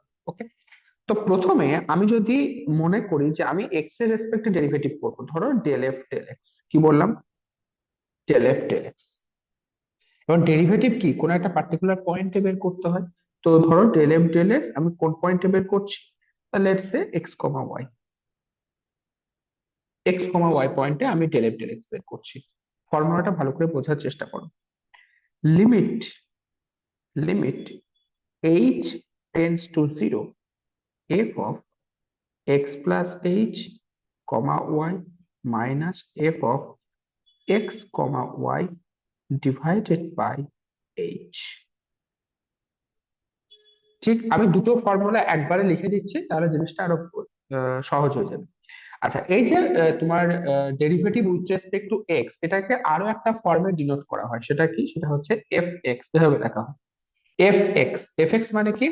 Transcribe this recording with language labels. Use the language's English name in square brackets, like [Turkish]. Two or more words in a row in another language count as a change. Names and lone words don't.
[Bangla] ওকে, তো প্রথমে আমি যদি মনে করি যে আমি এক্স এর রেসপেক্টে ডেরিভেটিভ করবো, ধরো [English] del f del x, [Bangla] কি বললাম? [English] del f del x. [Bangla] এবং ডেরিভেটিভ কি, কোন একটা পার্টিকুলার পয়েন্টে বের করতে হয়। তো ধরো [English] del f del x [Bangla] আমি কোন পয়েন্টে বের করছি? [English] let's say x, y। [Bangla] x, y পয়েন্টে আমি [English] del f del x [Bangla] বের করছি। ফর্মুলাটা ভালো করে বোঝার চেষ্টা করো। [English] limit limit h tends to 0, f of x plus h, y minus f of x, y divided by h। [Bangla] ঠিক, আমি দুটো ফর্মুলা একবারে লিখে দিচ্ছি, তাহলে জিনিসটা আরো সহজ হয়ে যাবে। আচ্ছা, এই যে তোমার [English] derivative with respect to x, [Bangla] এটাকে আরো একটা ফর্মে ডিনোট করা হয়, সেটা কি? সেটা হচ্ছে [English] f x, [Bangla] এভাবে লেখা হয়। [English] f x [Bangla] মানে কি?